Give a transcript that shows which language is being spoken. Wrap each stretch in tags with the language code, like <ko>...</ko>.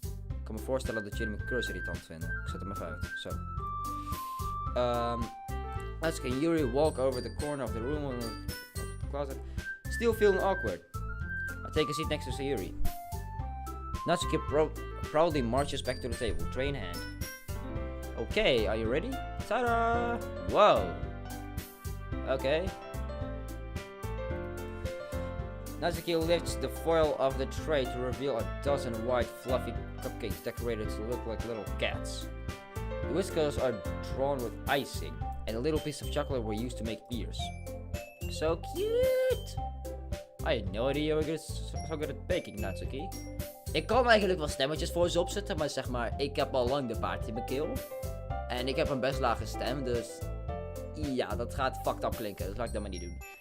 <nl>Ik kan me voorstellen dat jullie mijn cursor irritant vinden. Ik zet hem even uit. Zo.</nl> <en>Natsuki and Yuri walk over the corner of the room of the closet, still feeling awkward. I take a seat next to Sayuri. Natsuki proudly marches back to the table, tray in hand. Okay, are you ready? Ta-da! Whoa! Okay. Natsuki lifts the foil of the tray to reveal a dozen white fluffy cupcakes decorated to look like little cats. The whiskers are drawn with icing, and a little piece of chocolate were used to make ears. So cute! I had no idea you were so good at baking, Natsuki.</en> <nl>Ik kan eigenlijk wel stemmetjes voor ze opzetten, maar zeg maar, ik heb al lang de paard in mijn keel. En ik heb een best lage stem, dus... Ja, dat gaat fucked up klinken, dus laat ik dat maar niet doen.</nl>